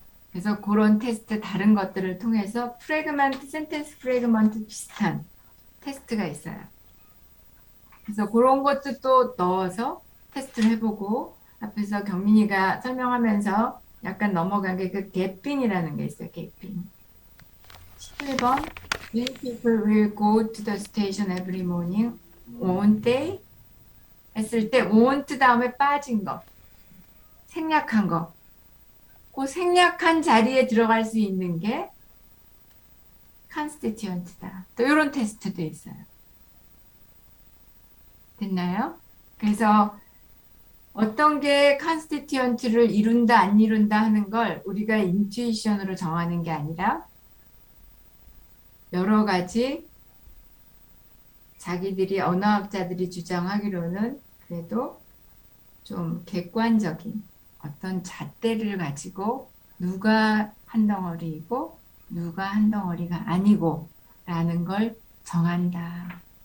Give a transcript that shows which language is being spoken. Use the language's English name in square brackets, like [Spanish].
[Korean] 그래서 그런 테스트 다른 것들을 통해서 프래그먼트, 센텐스 프래그먼트 비슷한 테스트가 있어요. 그래서 그런 것도 또 넣어서 테스트를 해보고 앞에서 경민이가 설명하면서 약간 넘어간 게 그 개핑이라는 게 있어요. 개핑. [English] 11번 When people will go to the station every morning, won't they? [Korean] 했을 때 won't 다음에 빠진 거, 생략한 거. 그 생략한 자리에 들어갈 수 있는 게 constituent다. 또 이런 테스트도 있어요. 됐나요? 그래서 어떤 게 constituent를 이룬다 안 이룬다 하는 걸 우리가 인투이션으로 정하는 게 아니라 여러 가지 자기들이 언어학자들이 주장하기로는 그래도 좀 객관적인 어떤 잣대를 가지고 누가 한 덩어리이고 누가 한 덩어리가 아니고 라는 걸 정한다.